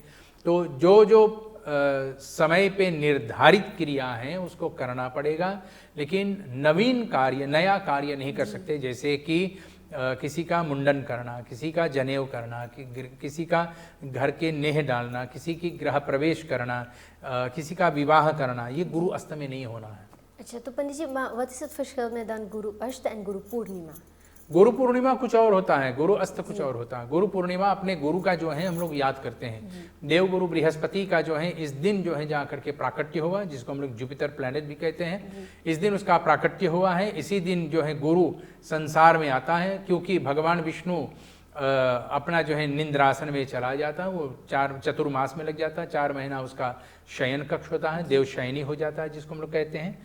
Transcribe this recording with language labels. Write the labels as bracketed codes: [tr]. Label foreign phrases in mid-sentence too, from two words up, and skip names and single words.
[hi] तो जो समय पे निर्धारित क्रिया हैं उसको करना पड़ेगा, लेकिन नवीन कार्य, नया कार्य नहीं कर सकते। जैसे कि किसी का मुंडन करना, किसी का जनेऊ करना, किसी का घर के नेह डालना, किसी की गृह प्रवेश करना, किसी का विवाह करना, ये गुरु अस्त में नहीं होना है। अच्छा, तो पंडित जी, [nl] wat is het verschil met dan Guru Asht en Guru Purnima? [hi] गुरु पूर्णिमा कुछ और होता है, गुरु अस्त कुछ और होता है। गुरु पूर्णिमा अपने गुरु का जो है हम लोग याद करते हैं। देव गुरु बृहस्पति का जो है इस दिन जो है जा करके प्राकट्य हुआ, जिसको हम लोग [en] Jupiter planet [hi] भी कहते हैं, इस दिन उसका प्राकट्य हुआ है। इसी दिन जो है गुरु संसार में आता है, क्योंकि भगवान विष्णु अपना जो है निंद्रासन में चला जाता है, वो चतुर्मास में लग जाता है, 4 महीना उसका शयन कक्ष होता है, देव शयनी हो जाता है जिसको हम लोग कहते हैं।